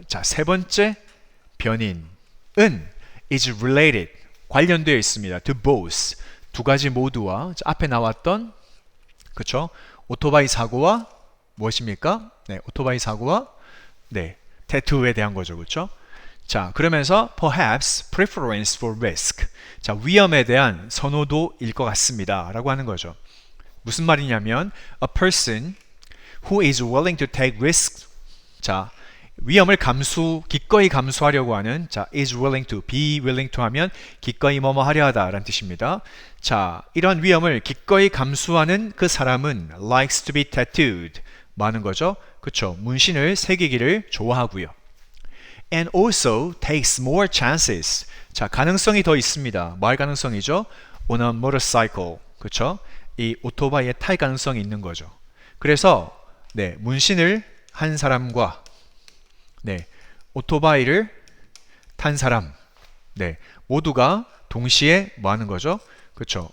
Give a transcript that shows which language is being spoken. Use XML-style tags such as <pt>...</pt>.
<ko>자, 세 번째 변인은</ko> <en>is related,</en> <ko>관련되어 있습니다.</ko> <en>to both,</en> <ko>두 가지 모두와 앞에 나왔던 그렇죠? 오토바이 사고와 무엇입니까? 오토바이 사고와 태투에 대한 거죠. 그렇죠?</ko> <en>자,</en> <ko>그러면서</ko> <en>perhaps preference for risk.</en> <ko>자, 위험에 대한 선호도일 것 같습니다. 라고 하는 거죠. 무슨 말이냐면</ko> <en>a person who is willing to take risks.</en> <ko>자, 위험을 기꺼이 감수하려고 하는 자,</ko> <en>is willing to, be willing to</en> <ko>하면 기꺼이 뭐뭐 하려 하다 라는 뜻입니다. 자, 이런 위험을 기꺼이 감수하는 그 사람은</ko> <en>likes to be tattooed</en> <ko>많은 거죠. 그쵸? 문신을 새기기를 좋아하고요.</ko> <en>And also takes more chances.</en> <ko>자, 가능성이 더 있습니다. 뭐 할 가능성이죠?</ko> <en>On a motorcycle.</en> <ko>그쵸? 이 오토바이에 탈 가능성이 있는 거죠. 그래서 문신을 한 사람과 오토바이를 탄 사람 모두가 동시에 뭐 하는 거죠? 그렇죠.</ko>